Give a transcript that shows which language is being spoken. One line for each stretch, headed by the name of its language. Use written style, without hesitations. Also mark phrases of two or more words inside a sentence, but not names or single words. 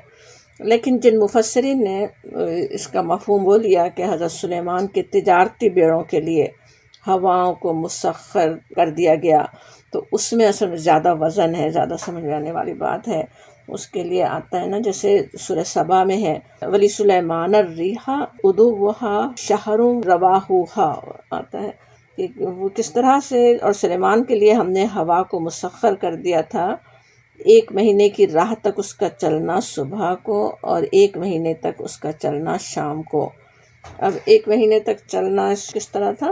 Urdu: لیکن جن مفسرین نے اس کا مفہوم وہ لیا کہ حضرت سلیمان کے تجارتی بیڑوں کے لیے ہواؤں کو مسخر کر دیا گیا، تو اس میں اصل میں زیادہ وزن ہے، زیادہ سمجھ میں آنے والی بات ہے. اس کے لیے آتا ہے نا، جیسے سورہ سبا میں ہے
Arabic: ولی سلیمان الریح غدوها شہر رواحها،
Urdu: آتا ہے کہ وہ کس طرح سے، اور سلیمان کے لیے ہم نے ہوا کو مسخر کر دیا تھا 1 مہینے کی راہ تک اس کا چلنا صبح کو، اور 1 مہینے تک اس کا چلنا شام کو. اب 1 مہینے تک چلنا کس طرح تھا؟